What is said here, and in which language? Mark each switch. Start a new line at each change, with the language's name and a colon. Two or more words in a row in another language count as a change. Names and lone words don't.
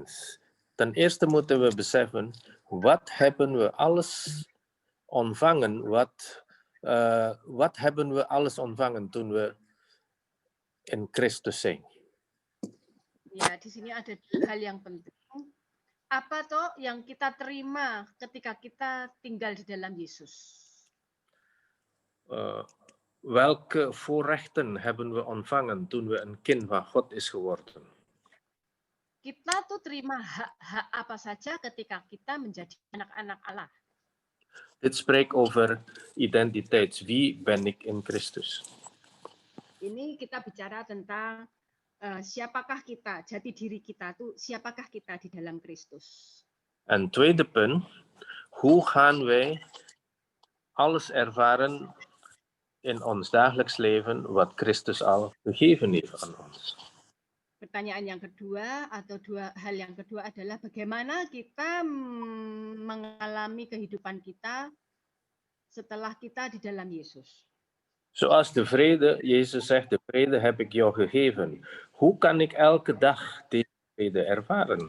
Dutch: Ten eerste moeten we beseffen, wat hebben we alles ontvangen, wat hebben we alles ontvangen toen we in Christus zijn?
Indonesian: Ya, di sini ada dua hal yang penting. Apa toh yang kita terima ketika kita tinggal di dalam Yesus?
Dutch: Welke voorrechten hebben we ontvangen toen we een kind van God is geworden?
Indonesian: Kita tuh terima hak-hak apa saja ketika kita menjadi anak-anak Allah.
Dutch: Dit spreekt over identiteit. Wie ben ik in Christus?
Indonesian: Ini kita bicara tentang siapakah kita, jati diri kita tuh siapakah kita di dalam Kristus.
Dutch: En tweede punt, hoe gaan wij alles ervaren in ons dagelijks leven wat Christus al gegeven heeft aan ons?
Indonesian: Pertanyaan yang kedua atau dua hal yang kedua adalah bagaimana kita mengalami kehidupan kita setelah kita di dalam Yesus.
Dutch: Zoals de vrede, Jezus zegt, de vrede heb ik jou gegeven. Hoe kan ik elke dag deze vrede ervaren?